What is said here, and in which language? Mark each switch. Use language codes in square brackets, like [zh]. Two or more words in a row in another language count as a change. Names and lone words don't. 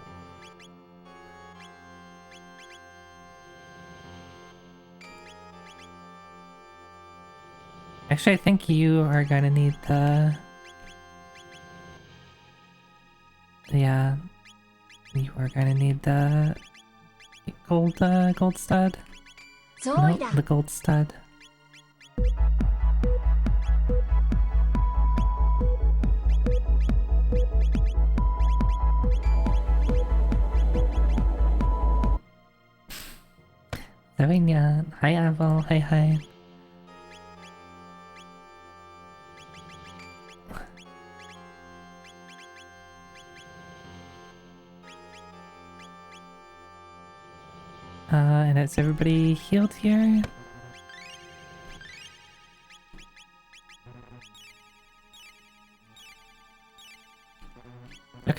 [en] Actually, I think you are gonna need the... Yeah, you are gonna need the gold stud. No, the gold stud. Zoinya, hi Aval, hi. And is everybody healed here? Okay.